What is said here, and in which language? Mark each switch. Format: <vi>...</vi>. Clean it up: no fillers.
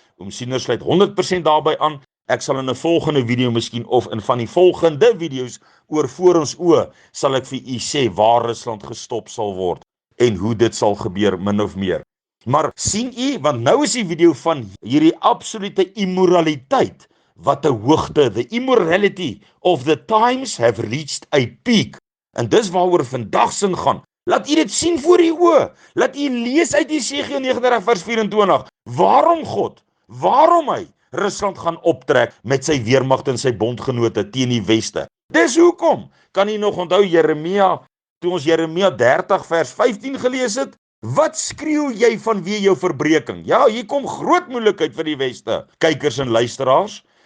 <af>Oom Siener sluit 100% daarby aan. Ek sal in 'n volgende video miskien, of in van die volgende video's oor voor ons oë, sal ek vir u sê waar Rusland gestop sal word en hoe dit sal gebeur, min of meer. Maar sien u, want nou is die video van hierdie absolute immoraliteit wat 'n hoogte,</af> <en>the immorality of the times have reached a peak.</en> <af>En dis waaroor vandag sin gaan. Laat u dit sien voor u oë. Laat u lees uit Esegiel 39 vers 24. Waarom God, waarom hy Rusland gaan optrek met sy weermag en sy bondgenote teen die weste. Dis hoekom. Kan jy nog onthou Jeremia, toe ons Jeremia 30 vers 15 gelees het? Wat skreeu jy vanweë jou verbreeking? Ja, hier kom groot moeilikheid vir die Weste, kykers en luisteraars.</af>